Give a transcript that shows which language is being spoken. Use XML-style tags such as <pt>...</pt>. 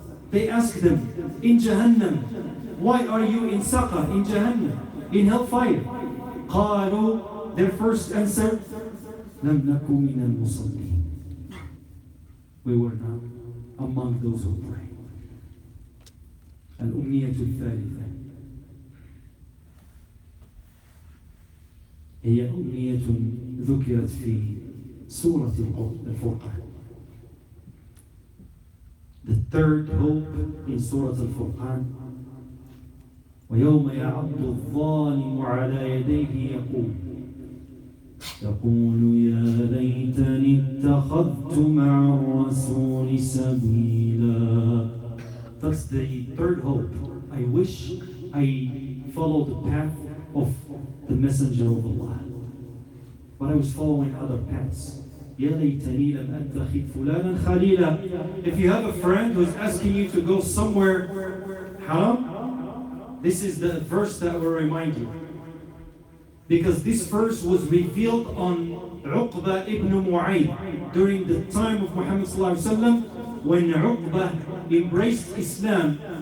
<en>They ask them, in Jahannam, why are you in Saqar, in Jahannam, in hellfire?</en> <ar>قالوا,</ar> <en>their first answer,</en> <ar>لم نكن من المصلين.</ar> <en>We were not among those who pray.</en> <ar>الأمنية الثالثة هي أمنية ذكرت في سورة الفرقان.</ar> <en>The third hope in Surah Al-Furqan.</en> <ar>ويوم يعض الظالم على يديه يقول يا ليتني اتخذت مع الرسول سبيلا.</ar> <en>That's the third hope. I wish I followed the path of the Messenger of Allah, but I was following other paths.</en> <ar>يا ليتني لم أتخذ فلانا خليلا.</ar> <en>If you have a friend who's asking you to go somewhere haram, this is the verse that will remind you. Because this verse was revealed on Uqba ibn Mu'ayth during the time of Muhammad sallallahu alaihi wasallam, when Uqba embraced Islam.</en>